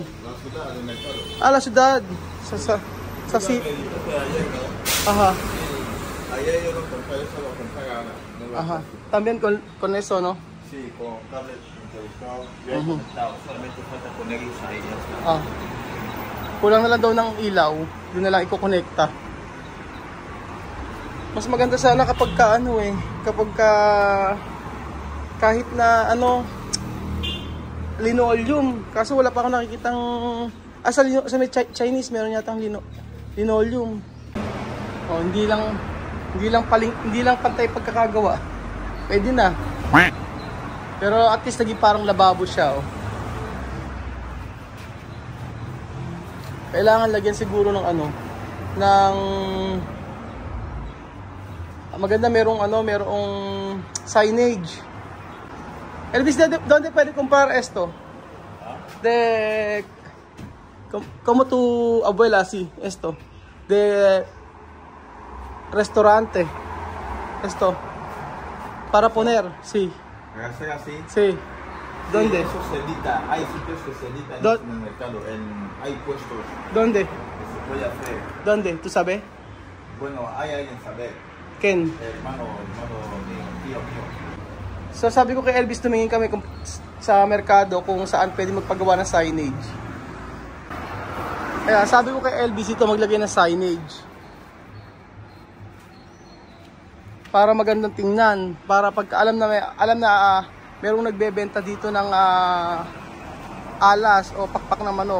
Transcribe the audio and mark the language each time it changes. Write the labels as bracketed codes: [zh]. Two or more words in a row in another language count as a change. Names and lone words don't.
[es] La ciudad, el mercado. La ciudad. Sa Sí. Ayer, ¿no? Ajá. Sí. Ayer yo lo compré, eso lo compré ahora. Ajá. También con eso, ¿no? Sí, con cable interruptor. Yo he conectado, solamente falta ponerlos ahí. Ya está. [tl] Kulang na lang daw ng ilaw. Doon na lang iko-connecta. Mas maganda sana kapag kahit na linoleum. Kaso wala pa ako nakikitang sa may Chinese meron yatang linoleum. Hindi lang pantay pagkakagawa. Pwede na. Pero [en] at least [tl] naging parang lababo siya Kailangan lagyan siguro ng maganda merong signage. [es] Elvis, ¿dónde puede comprar esto? Como tu abuela, sí, esto. De restaurante. Esto. Para poner, sí. ¿Hacer así? Sí. ¿Dónde? Sí, eso se edita. Hay sitios que se editan en el mercado. Hay puestos. ¿Dónde? Que se puede hacer. ¿Dónde? ¿Tú sabes? Bueno, hay alguien saber. Ken? Hermano mío, tío mío. [tl] So sabi ko kay Elvis, tumingin kami sa merkado kung saan pwede magpagawa ng signage. Kaya sabi ko kay Elvis ito maglagay ng signage. Para magandang tingnan. Para pag alam na merong nagbebenta dito ng alas o pakpak ng manok.